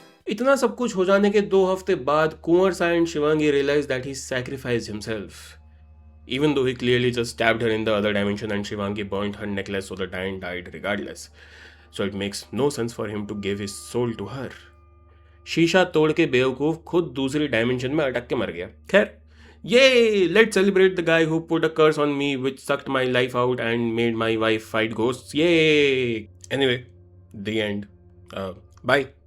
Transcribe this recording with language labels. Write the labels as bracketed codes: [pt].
[hi] इतना सब कुछ हो जाने के 2 हफ्ते बाद कुंवर Shah and Shivangi [en] realize that he sacrificed himself, even though he clearly just stabbed her in the other dimension and Shivangi burnt her necklace so the Diane died regardless. So it makes no sense for him to give his soul to her. [hi] शीशा तोड़ के बेवकूफ खुद दूसरी dimension में अटक के मर गया। खैर, ये [en] let's celebrate the guy who put a curse on me which sucked my life out and made my wife fight ghosts. Yay! Anyway, the end. Bye.